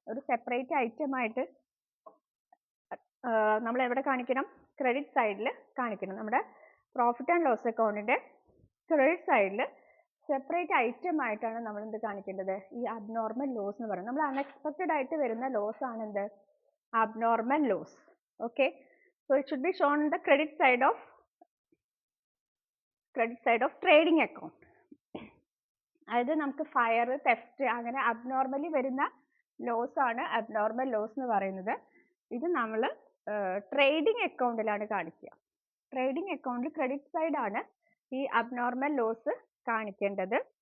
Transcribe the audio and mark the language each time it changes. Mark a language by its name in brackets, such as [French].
[Malayalam] ഒരു separate item ആയിട്ട് നമ്മൾ എവിടെ കാണിക്കണം? ക്രെഡിറ്റ് സൈഡിൽ കാണിക്കണം. നമ്മുടെ പ്രോഫിറ്റ് ആൻഡ് ലോസ് അക്കൗണ്ടിന്റെ ക്രെഡിറ്റ് സൈഡിൽ സെപ്പറേറ്റ് ഐറ്റം ആയിട്ടാണ് നമ്മൾ എന്ത് കാണിക്കേണ്ടത്? ഈ അബ്നോർമൽ ലോസ് എന്ന് പറയുന്നത്. നമ്മൾ അൺഎക്സ്പെക്റ്റഡ് ആയിട്ട് വരുന്ന ലോസ് ആണ് എന്ത്? [English] abnormal loss. Okay, so it should be shown on the credit side of trading account. [Malayalam] അതായത് നമുക്ക് ഫയർ, തെഫ്റ്റ് അങ്ങനെ അബ്നോർമലി വരുന്ന ലോസ് ആണ് അബ്നോർമൽ ലോസ് എന്ന് പറയുന്നത്. ഇത് നമ്മൾ ട്രേഡിംഗ് അക്കൗണ്ടിലാണ് കാണിക്കുക. ട്രേഡിംഗ് അക്കൗണ്ടിൽ ക്രെഡിറ്റ് സൈഡ് ആണ് ഈ അബ്നോർമൽ ലോസ് കാണിക്കേണ്ടത്.